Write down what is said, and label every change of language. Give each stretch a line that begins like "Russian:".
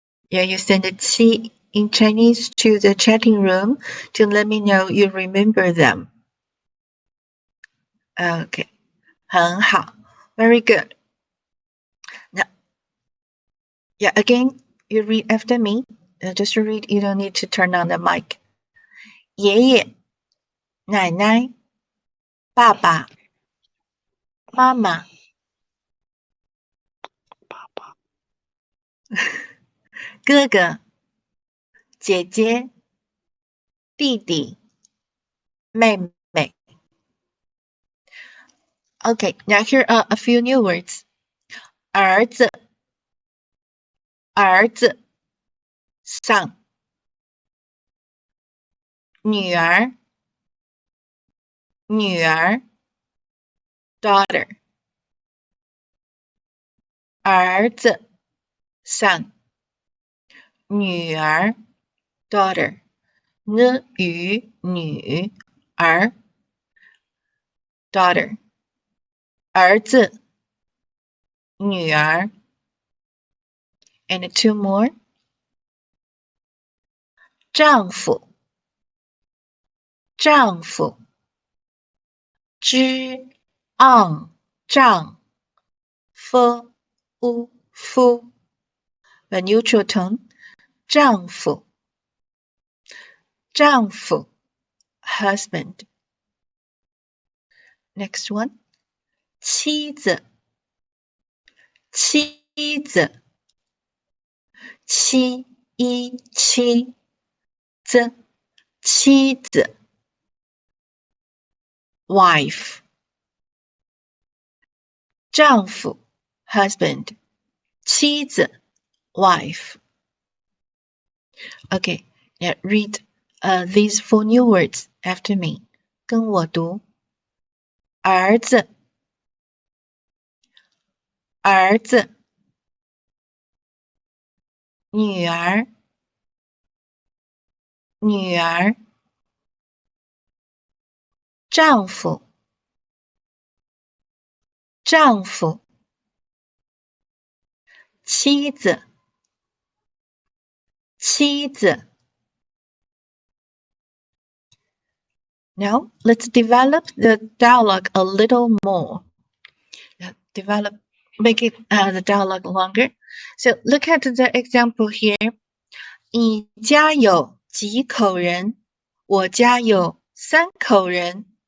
English: Yeah, you send a 7 in Chinese to the chatting room to let me know you remember them. Okay.
Chinese: 很好.
English: Very good. Now, yeah, again, you read after me. Just read, you don't need to turn on the mic.
Chinese: 爷爷, 奶奶, 爸爸, 妈妈, 哥哥, 姐姐, 弟弟, 妹妹.
English: Okay, now here are a few new words.
Chinese: 儿子，儿子 son. 女儿，女儿 daughter. 儿子 son. 女儿 daughter. 呢与女儿 daughter. 儿子，女儿
English: and two more.
Chinese: 丈夫，丈夫 zhi ang 丈 f u fu
English: the neutral tone.
Chinese: 丈夫，丈夫 husband.
English: Next one.
Chinese: 妻子，妻子，妻一妻子，妻子 wife. 丈夫 husband. 妻子 wife.
English: Okay, now read these four new words after me.
Chinese: 跟我读。儿子，儿子，女儿，女儿，丈夫，丈夫，妻子，妻子。
English: Now let's develop the dialogue a little more. Make it the dialogue longer. So look at the example here.
Chinese: 你家有几口人？我家有3口人。